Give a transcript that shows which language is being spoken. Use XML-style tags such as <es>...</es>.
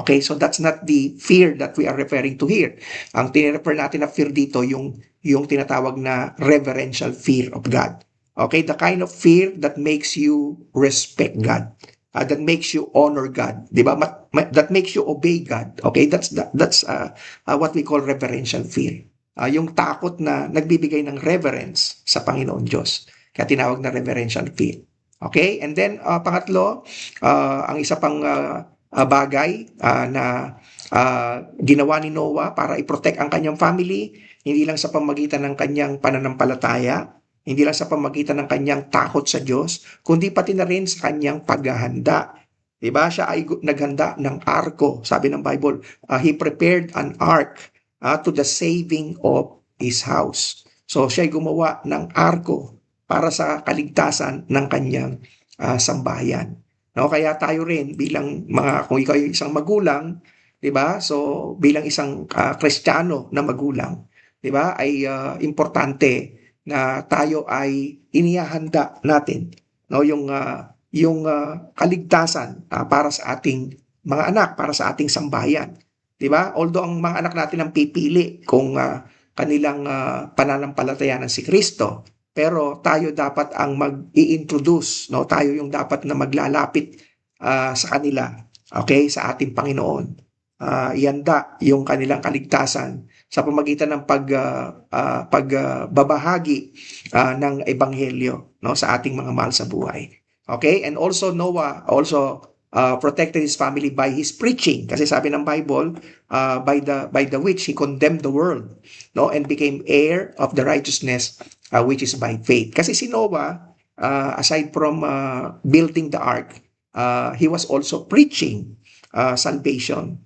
<en>Okay, so that's not the fear that we are referring to here.</en> <tl>Ang tinirefer natin na fear dito yung tinatawag na</tl> <en>reverential fear of God. Okay, the kind of fear that makes you respect God. That makes you honor God, di ba? That makes you obey God. Okay, that's what we call reverential fear.</en> <tl>Yung takot na nagbibigay ng reverence sa Panginoon Diyos. Kaya tinawag na reverential fear. Okay, and then pangatlo, ang isa pang bagay na ginawa ni Noah para i-protect ang kanyang family, hindi lang sa pamagitan ng kanyang pananampalataya, hindi lang sa pamagitan ng kanyang takot sa Diyos, kundi pati na rin sa kanyang paghahanda. Diba? Siya ay naghanda ng arko. Sabi ng Bible,</tl> <en>he prepared an ark to the saving of his house.</en> <tl>So siya ay gumawa ng arko para sa kaligtasan ng kanyang sambahayan. No, kaya tayo rin bilang kung ikaw ay isang magulang, 'di ba? So bilang isang Kristiyano na magulang, 'di ba? Ay importante na tayo ay inihahanda natin, no, yung kaligtasan para sa ating mga anak, para sa ating sambahayan, 'di ba? Although ang mga anak natin ang pipili kung kanilang pananampalataya si Kristo, pero tayo dapat ang mag-i-introduce, no? Tayo yung dapat na maglalapit sa kanila, okay, sa ating Panginoon. Ihanda yung kanilang kaligtasan sa pamagitan ng pagbabahagi ng ebanghelyo, no, sa ating mga mahal sa buhay. Okay?</tl> <en>And also Noah protected his family by his preaching,</en> <tl>kasi sabi ng Bible,</tl> <en>by the which he condemned the world, no, and became heir of the righteousness which is by faith.</en> <tl>Kasi si Noah,</tl> <en>aside from building the ark, he was also preaching. salvation.</en>